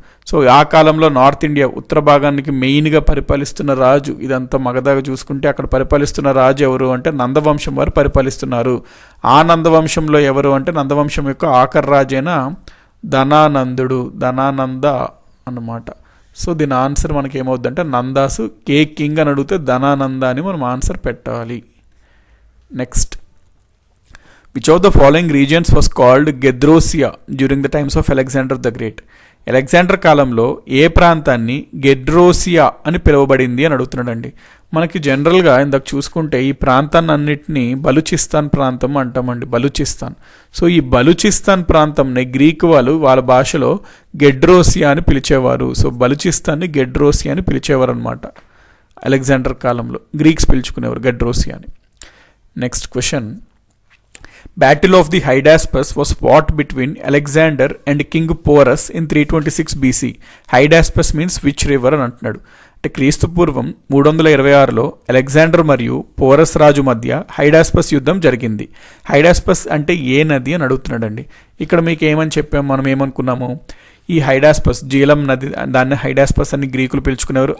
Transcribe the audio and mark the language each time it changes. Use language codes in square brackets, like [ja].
[te] So ఆ కాలంలో north India ఉత్తర భాగానికి మెయిన్గా పరిపాలిస్తున్న రాజు, ఇదంతా మగధగా చూసుకుంటే అక్కడ పరిపాలిస్తున్న రాజు ఎవరు అంటే నందవంశం వారు పరిపాలిస్తున్నారు. ఆ నందవంశంలో ఎవరు అంటే నందవంశం యొక్క ఆఖరి రాజైన ధనానంద అన్నమాట. సో దీని ఆన్సర్ మనకి ఏమవుద్దంటే నందాసు కే కింగ్ అని అడిగితే ధనానంద అని మనం ఆన్సర్ పెట్టాలి. [en] Next, which of the following regions was called Gedrosia during the times of Alexander the Great? [te] Alexander కాలంలో ఏ ప్రాంతాన్ని గెడ్రోసియా అని పిలువబడింది అని అడుగుతున్నాడండి. మనకి జనరల్గా ఇందాక చూసుకుంటే ఈ ప్రాంతాన్ని అన్నిటినీ బలూచిస్తాన్ ప్రాంతం అంటామండి, బలూచిస్తాన్. సో ఈ బలూచిస్తాన్ ప్రాంతంని గ్రీక్ వాళ్ళు వాళ్ళ భాషలో గెడ్రోసియా అని పిలిచేవారు. సో బలూచిస్తాన్ని గెడ్రోసియా అని పిలిచేవారు అనమాట. అలెగ్జాండర్ కాలంలో గ్రీక్స్ పిలుచుకునేవారు గెడ్రోసియా అని. [en] Next question, Battle of the Hydaspes was fought between Alexander and King Porus in 326 BC. Hydaspes means which river [te] అని అంటున్నాడు. అంటే క్రీస్తు పూర్వం 326లో అలెగ్జాండర్ మరియు పోరస్ రాజు మధ్య హైడాస్పస్ యుద్ధం జరిగింది. హైడాస్పస్ అంటే ఏ నది అని అడుగుతున్నాడండి. ఇక్కడ మీకు ఏమని చెప్పాము, మనం ఏమనుకున్నాము, ఈ హైడాస్పస్ జీలం నది, దాన్ని హైడాస్పస్ అని గ్రీకులు పిలుచుకునేవారు.